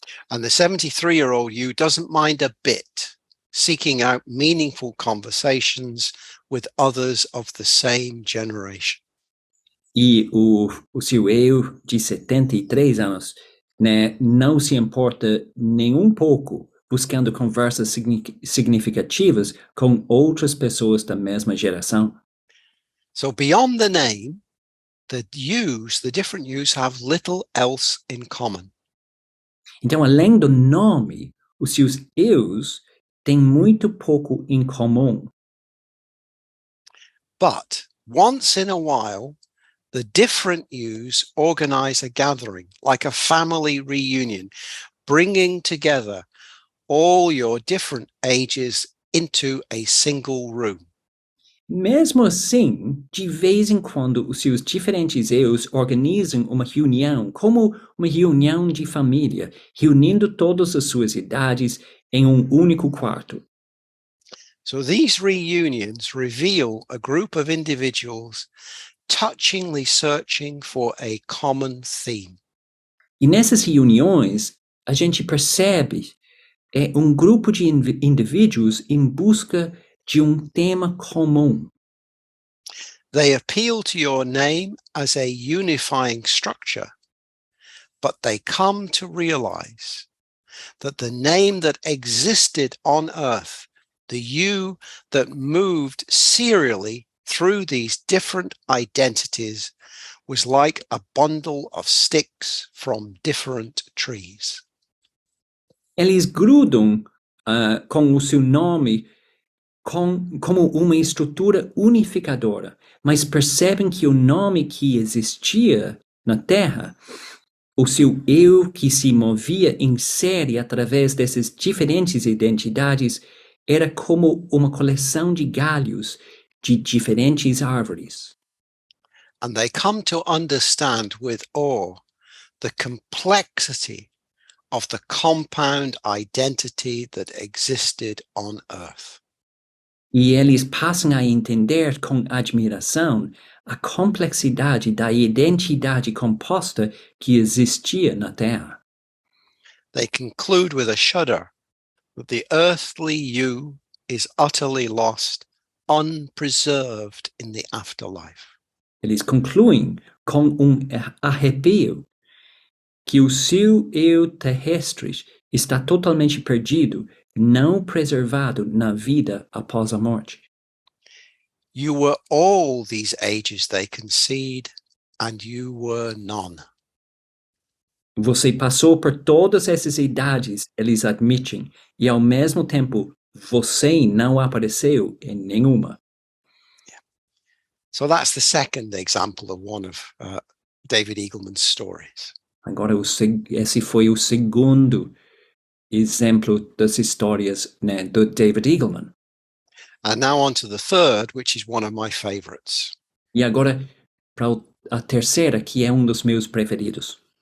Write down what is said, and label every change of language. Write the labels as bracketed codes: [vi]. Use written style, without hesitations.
[en] And the 73-year-old you doesn't mind a bit seeking out meaningful conversations with others of the same generation. [pt] E o seu eu de 73 anos, né, não se importa nem um pouco buscando conversas significativas com outras pessoas da mesma geração. [en] So beyond the name, the different yous have little else in common. [pt] Então, além do nome, os seus eus têm muito pouco em comum. [en] But once in a while, the different yous organize a gathering, like a family reunion, bringing together all your different ages into a single room. [pt] Mesmo assim, de vez em quando, os seus diferentes eus organizam uma reunião, como uma reunião de família, reunindo todas as suas idades em um único quarto. [en] So these reunions reveal a group of individuals touchingly searching for a common theme. [pt] E nessas reuniões, a gente percebe um grupo de indivíduos em busca de um tema comum. [en] They appeal to your name as a unifying structure, but they come to realize that the name that existed on earth, the you that moved serially through these different identities, was like a bundle of sticks from different trees. [pt] Eles grudam com o seu nome como uma estrutura unificadora, mas percebem que o nome que existia na Terra, o seu eu que se movia em série através dessas diferentes identidades, era como uma coleção de galhos de diferentes árvores. [en] And they come to understand with awe the complexity of the compound identity that existed on earth. [pt] E eles passam a entender com admiração a complexidade da identidade composta que existia na Terra. [en] They conclude with a shudder that the earthly you is utterly lost, unpreserved in the afterlife. [pt] Eles concluem com arrepio que o seu eu terrestre está totalmente perdido, não preservado na vida após a morte. [en] You were all these ages, they concede, and you were none. [pt] Você passou por todas essas idades, eles admitem, e ao mesmo tempo, você não apareceu em nenhuma. [en] So that's the second example of one of David Eagleman's stories. [pt] Agora, esse foi o segundo exemplo das histórias, né, do David Eagleman. [en] And now on to the third, which is one of my favorites. [pt] E agora, para a terceira, que é um dos meus preferidos.